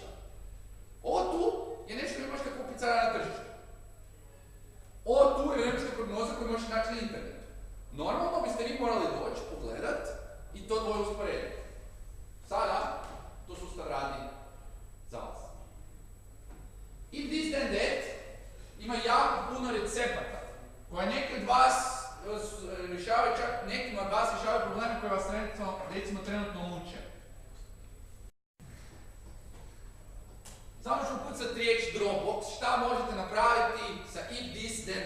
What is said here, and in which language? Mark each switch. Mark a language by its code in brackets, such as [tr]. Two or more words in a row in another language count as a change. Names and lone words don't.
[hr] Ovo tu je nešto što možete kupiti sada na tržištu. Ovo tu je vremenska prognoza koju možete naći na internetu. Normalno biste vi morali doći, pogledat i to dvoje usporediti. Sada to sustav radi za vas. If this then that ima jako puno recepata koje neki od vas rješavaju, čak nekima od vas rješavaju probleme koje vas recimo trenutno muče. Samo ću kucati riječ Dropbox, šta možete napraviti sa if this